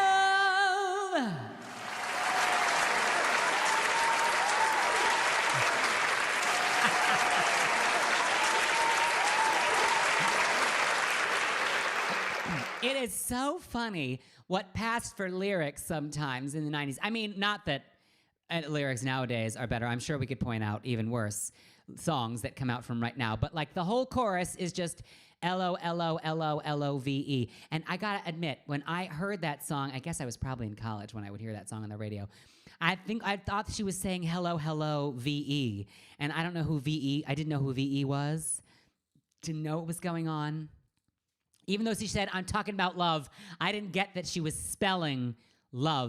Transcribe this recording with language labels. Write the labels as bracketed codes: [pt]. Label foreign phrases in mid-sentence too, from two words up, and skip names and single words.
[en] It is so funny what passed for lyrics sometimes in the 90s. I mean, not that lyrics nowadays are better. I'm sure we could point out even worse songs that come out from right now. But like the whole chorus is just L-O-L-O-L-O-L-O-V-E. And I gotta admit, when I heard that song, I guess I was probably in college when I would hear that song on the radio. I thought she was saying hello, hello, V-E. And I don't know who V-E, I didn't know who V-E was. Didn't know what was going on. Even though she said, I'm talking about love, I didn't get that she was spelling love.